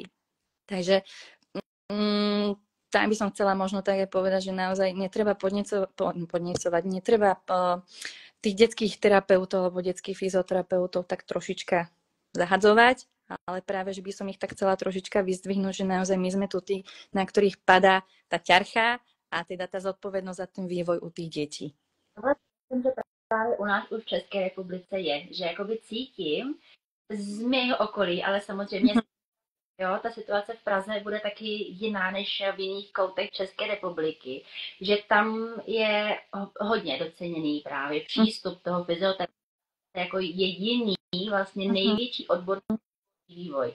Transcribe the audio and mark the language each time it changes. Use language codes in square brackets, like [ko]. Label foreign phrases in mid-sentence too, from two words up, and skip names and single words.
[sk] Takže tam by som chcela možno tak aj povedať, že naozaj netreba podnecovať, netreba tých detských terapeutov alebo detských fyzioterapeutov tak trošička zahadzovať, ale práve, že by som ich tak chcela trošička vyzdvihnúť, že naozaj my sme tu tí, na ktorých padá tá ťarcha a teda tá zodpovednosť za ten vývoj u tých detí. [cs] Ale myslím, že právě u nás už v České republice je, že jakoby cítím z mého okolí, ale samozřejmě jo, ta situace v Praze bude taky jiná než v jiných koutech České republiky, že tam je hodně doceněný právě přístup toho fyzioterapeuta jako jediný vlastně největší odborný vývoj.